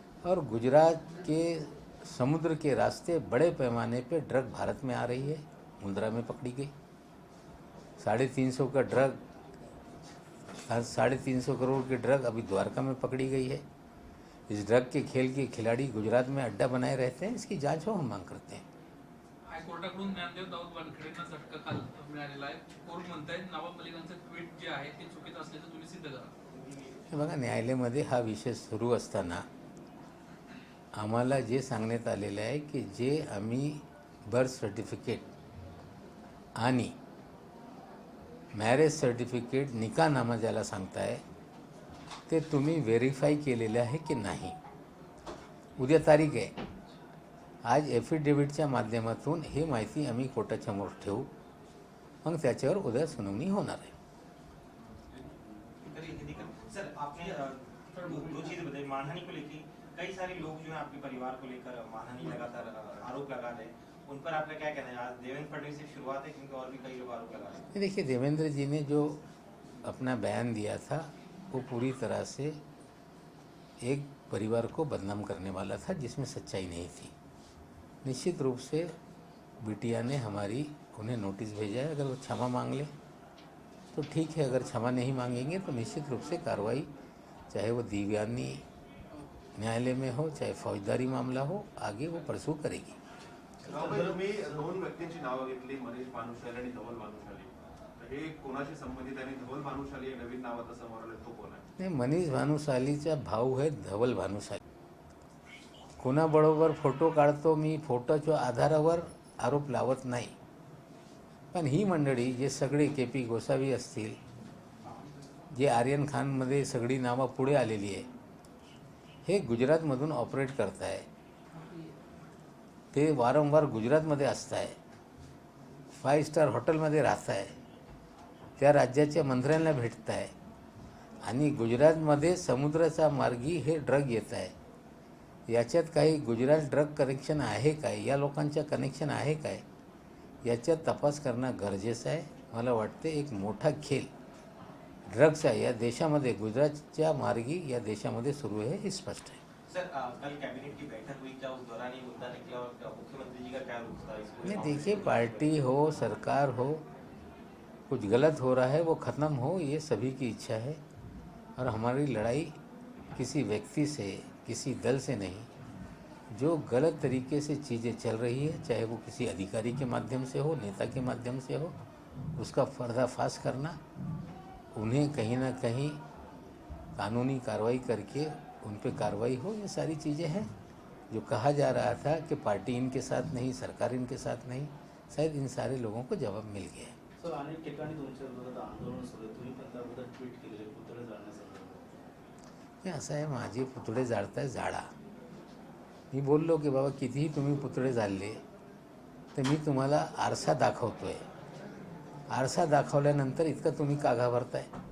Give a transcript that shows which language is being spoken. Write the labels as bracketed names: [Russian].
[Hindi] और गुजरात के समुद्र के रास्ते बड़े पैमाने पे ड्रग भारत में आ रही है। मुंद्रा में पकड़ी गई 350 का ड्रग, 350 करोड़ की ड्रग अभी द्वारका में पकड़ी गई है। इस ड्रग के खेल के खिलाड़ी गुजरात में अड्डा बनाए रहते हैं, इसकी जांच हो, हम मांग करते हैं। [Marathi] हायकोर्टाकडून ज्ञानदेव दाऊद वानखेडेंना झटका काल मिळालेला आहे। कोर्ट म्हणताय नवाब मलिकांचं ट्विट जे आहे ते चुकीचं असल्याचं तुम्ही सिद्ध करा। बघा, न्यायालयामध्ये हा विषय सुरू असताना आम्हाला जे सांगण्यात आलेलं आहे की जे आम्ही बर्थ सर्टिफिकेट आणि मॅरेज सर्टिफिकेट, निकाहनामा ज्याला सांगताय, ते तुम्ही व्हेरीफाय केलेले आहे की नाही। उद्या तारीख आहे, आज एफिडेव्हिटच्या माध्यमातून हे माहिती आम्ही कोर्टासमोर ठेवू, मग त्याच्यावर उद्या सुनावणी होणार आहे। [Hindi] सर, आपने दो चीज़ें बताई। मानहानि को लेकर कई सारे लोग जो है आपके परिवार को लेकर मानहानि लगातार आरोप लगा रहे हैं, उन पर आपका क्या कहना है? आज देवेंद्र फडणवीस से शुरुआत है, क्योंकि और भी कई लोग आरोप लगा रहे हैं। देखिए, देवेंद्र जी ने जो अपना बयान दिया था वो पूरी तरह से एक परिवार को बदनाम करने वाला था, जिसमें सच्चाई नहीं थी। निश्चित रूप से बिटिया ने उन्हें नोटिस भेजा है। अगर वो क्षमा मांग ले तो ठीक है, अगर क्षमा नहीं मांगेंगे तो निश्चित रूप से कार्रवाई, चाहे वो दीवानी न्यायालय में हो, चाहे फौजदारी मामला हो, आगे वो परसू करेगी। [Marathi] मी दोन व्यक्तींची नावं घेतली, मनीष भानुशाली आणि धवल भानुशाली। हे कोणाशी संबंधित आहे? धवल भानुशाली हे नवीन नाव आता समोर आलं, तो कोण आहे? नाही, मनीष भानुशालीचा भाऊ आहे धवल भानुशाली। कोणाबरोबर फोटो काढतो मी, फोटोच्या आधारावर आरोप लावत नाही। पण ही मंडळी जे सगळे के.पी. गोसावी असतील, जे आर्यन खानमध्ये सगळी नावं पुढे आलेली आहे, हे गुजरातमधून ऑपरेट करत आहे। ते वारंवार गुजरातमध्ये असत आहे, 5 स्टार हॉटेलमध्ये राहत आहे, त्या राज्याच्या मंत्र्यांना भेटत आहे आणि गुजरातमध्ये समुद्राचा मार्गी हे ड्रग येत आहे। याच्यात काही गुजरात ड्रग कनेक्शन आहे काय, या लोकांच्या कनेक्शन आहे काय, याच्यात तपास करणं गरजेचं आहे। मला वाटते एक मोठा खेळ ड्रग्सचा या देशामध्ये, गुजरातच्या मार्गी या देशामध्ये सुरू आहे, हे स्पष्ट है। [Hindi] सर, कल कैबिनेट की बैठक हुई, क्या उस दौरान ये मुद्दा निकला और मुख्यमंत्री जी का क्या रुख था इसको? नहीं, देखिए, पार्टी हो, सरकार हो, कुछ गलत हो रहा है वो ख़त्म हो, ये सभी की इच्छा है। और हमारी लड़ाई किसी व्यक्ति से, किसी दल से नहीं। जो गलत तरीके से चीज़ें चल रही है, चाहे वो किसी अधिकारी के माध्यम से हो, नेता के माध्यम से हो, उसका पर्दाफाश करना, उन्हें कहीं ना कहीं कानूनी कार्रवाई करके उन पे कार्रवाई हो, ये सारी चीज़ें हैं। जो कहा जा रहा था कि पार्टी इनके साथ नहीं, सरकार इनके साथ नहीं, शायद इन सारे लोगों को जवाब मिल गया है। [Marathi] सर, अनेक ठिकाणी तुमच्या विरोधात आंदोलन सुरू आहे, तुम्ही पण त्याबद्दल ट्विट केलेले पुतळे जाळण्यासंदर्भात। हे असं आहे, माझे पुतळे जाळताय, जाळा। मी बोललो की बाबा कितीही तुम्ही पुतळे जाळले तर मी तुम्हाला आरसा दाखवतोय, आरसा दाखवल्यानंतर इतकं तुम्ही का घाबरताय?